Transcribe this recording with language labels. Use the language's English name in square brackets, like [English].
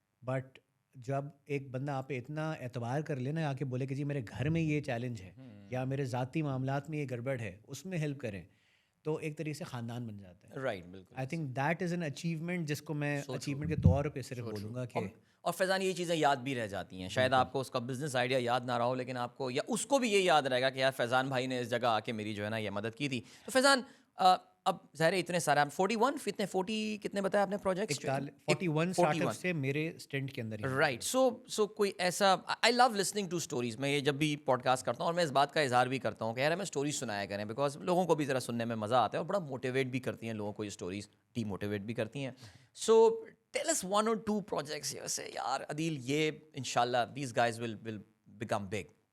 [Urdu] But جب ایک بندہ آپ پہ اتنا اعتبار کر لینا آ کے بولے کہ جی میرے گھر میں یہ چیلنج ہے یا میرے ذاتی معاملات میں یہ گڑبڑ ہے, اس میں ہیلپ کریں, تو ایک طریقے سے خاندان بن جاتا ہے. [English] Right. بالکل. I think that is an achievement [Urdu] جس کو میں اچیومنٹ کے طور پہ صرف بولوں گا کہ, اور فیضان یہ چیزیں یاد بھی رہ جاتی ہیں. شاید آپ کو اس کا بزنس آئیڈیا یاد نہ رہا ہو, لیکن آپ کو یا اس کو بھی یہ یاد رہے گا کہ یار فیضان بھائی نے اس جگہ آ کے میری جو ہے نا یہ مدد کی تھی. تو فیضان اب ظاہر اتنے سارے آپ 41 اتنے 40 کتنے بتایا آپ نے پروجیکٹس؟ 41 اسٹارٹ اپس سے میرے اسٹنٹ کے اندر. [English] Right. [Urdu] سو کوئی ایسا, [English] I love listening to stories. [Urdu] میں یہ جب بھی پوڈ کاسٹ کرتا ہوں اور میں اس بات کا اظہار بھی کرتا ہوں کہ یار ہمیں اسٹوریز سنایا کریں, بیکاز لوگوں کو بھی ذرا سننے میں مزہ آتا ہے اور بڑا موٹیویٹ بھی کرتی ہیں لوگوں کو یہ اسٹوریز, ڈی موٹیویٹ بھی کرتی ہیں. [English] so tell us 1 or 2 projects here [Urdu] سے یار عدیل یہ انشاءاللہ [English] These guys will become big.